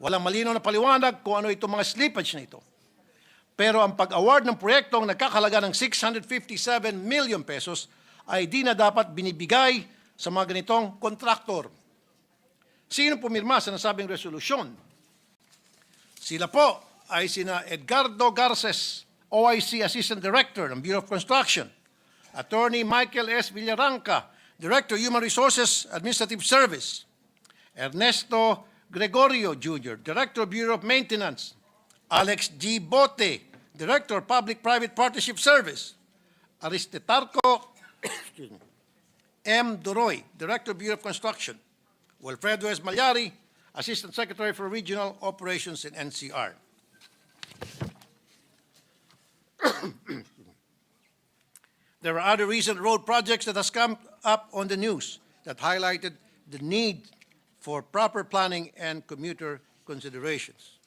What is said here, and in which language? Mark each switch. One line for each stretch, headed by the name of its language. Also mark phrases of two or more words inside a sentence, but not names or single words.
Filipino: Walang malinaw na paliwanag kung ano itong mga slippage na ito. Pero ang pag-award ng proyektong nagkakalaga ng 657 million pesos ay di na dapat binibigay sa mga ganitong kontraktor. Sino pumirma sa nasabing resolusyon? Sila po ay sina Edgardo Garces, OIC Assistant Director ng Bureau of Construction, Attorney Michael S. Villaranca, Director Human Resources Administrative Service, Ernesto Gregorio Jr., Director Bureau of Maintenance, Alex G. Bote, Director Public-Private Partnership Service, Aristetarco M. Doroy, Director Bureau of Construction, Wilfredo S. Malyari, Assistant Secretary for Regional Operations in NCR.
English: There are other recent road projects that has come up on the news that highlighted the need for proper planning and commuter considerations.